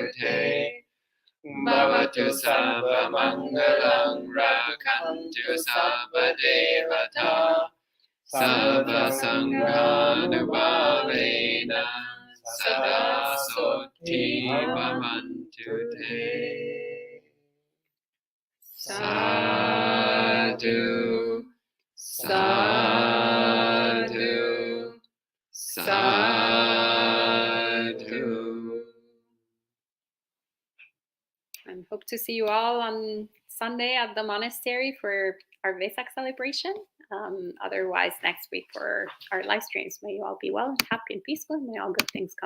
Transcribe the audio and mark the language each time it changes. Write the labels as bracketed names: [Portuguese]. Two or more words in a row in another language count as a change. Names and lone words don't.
[Pali] te Bhavatu sabba mangalam rakhantu sabba devata sabba sanghanubhavena sada sotti bhavantu te Sadhu, sadhu, sadhu. [English] And hope to see you all on Sunday at the monastery for our Vesak celebration. Otherwise, next week for our live streams. May you all be well and happy and peaceful. And may all good things come